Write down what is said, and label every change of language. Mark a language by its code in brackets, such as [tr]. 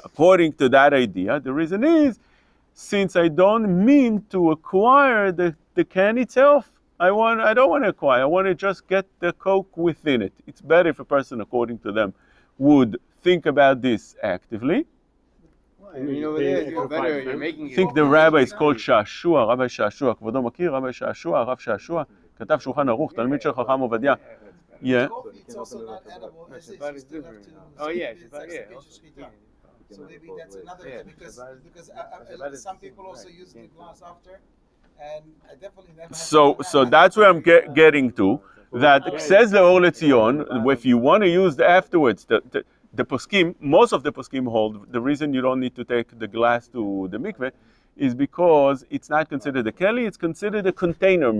[en] According to that idea, the reason is, since I don't mean to acquire the can itself, I don't want to acquire. I want to just get the Coke within it. It's better if a person, according to them, would think about this actively. I mean, over there, you're better. You're making I think the rabbi is called Shashua, Rabbi Shashua. [he] כבודו מכיר, Rabbi Shashua, הרב שעשוע, כתב שולחן ערוך, תלמיד של חכם עובדיה. [en] Yeah. Coffee, it's also not edible. As Shabbat is is different. to Oh yeah, it's Shabbat, yeah. execution shechita. So maybe that's another Yeah, because Shabbat is some people also use the glass after, and I definitely never. So that's where I'm getting to. That says Leor LeTzion, if you want to use the afterwards, the poskim, most of the poskim hold, the reason you don't need to take the glass to the mikveh is because it's not considered a keli, it's considered a container.